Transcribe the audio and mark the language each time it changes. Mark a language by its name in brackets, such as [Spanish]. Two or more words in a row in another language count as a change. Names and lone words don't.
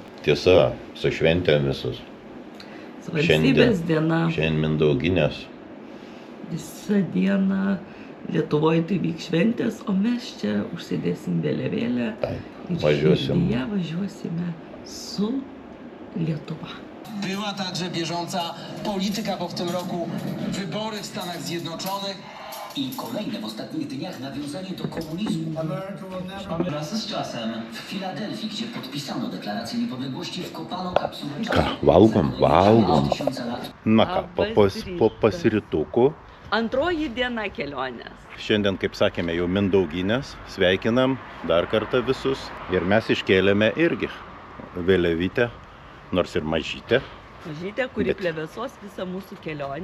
[Lithuanian] Tiesa, su šventėm visus. Valstybės diena. Šiandien Mindauginės. Visą dieną Lietuvoje tai vyks šventės, o mes čia užsidėsim vėliavėlę. Taip, Ir važiuosim. širdyje važiuosime su Lietuva. [Polish] Była także bieżąca polityka, bo w tym roku wybory w Stanach Zjednoczonych. I kolejne w ostatnich dniach nawiązanie do komunizmu. Wraz z czasem w Filadelfii, gdzie podpisano deklarację niepodległości, wkopano kapsułę czasu. [Lithuanian] Valgom. 2000 lat. Na ką, po pasiritukų. Antroji diena kelionės. Šiandien, kaip sakėme, jau Mindauginės. Sveikinam dar kartą visus. Ir mes iškėlėme irgi vėliavytę, nors ir mažytę. Mažytė, kuri Bet- plevėsos visą mūsų kelionę.